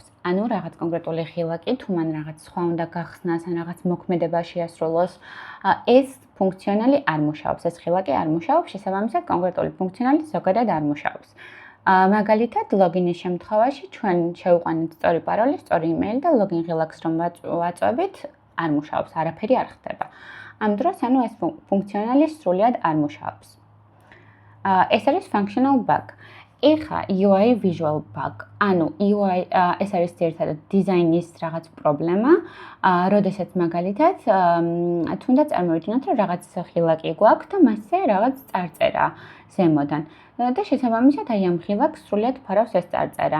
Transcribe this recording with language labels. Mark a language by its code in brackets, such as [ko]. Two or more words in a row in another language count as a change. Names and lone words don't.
[ka] ანუ რაღაც კონკრეტული ღილაკი თუ მან რაღაც სხვა უნდა გახსნას, ან რაღაც მოქმედება შეასრულოს, ეს ფუნქციონალი არ მუშაობს, ეს ღილაკი არ მუშაობს, შესაბამისად კონკრეტული ფუნქციონალი ზოგადად არ მუშაობს. მაგალითად, ლოგინის შემთხვევაში ჩვენ შევიყვანეთ სწორი პაროლი, სწორი იმეილი და ლოგინ ღილაკს რომ ვაწვევით, არ მუშაობს, არაფერი არ ხდება. ამ დროს ეს ფუნქციონალი სრულად არ მუშაობს. ეს არის [en] functional bug. [ka] ეხა [en] UI visual bug. [ka] ანუ UI ეს არის ერთადერთი დიზაინის რაღაც პრობლემა, როდესაც მაგალითად თუნდაც წარმოვიდგინოთ, რომ რაღაც ღილაკი გვაქვს და მასზე რაღაც წარწერა ზემოდან. და შესაბამისად ამ ღილაკს სრულად ფარავს ეს წარწერა.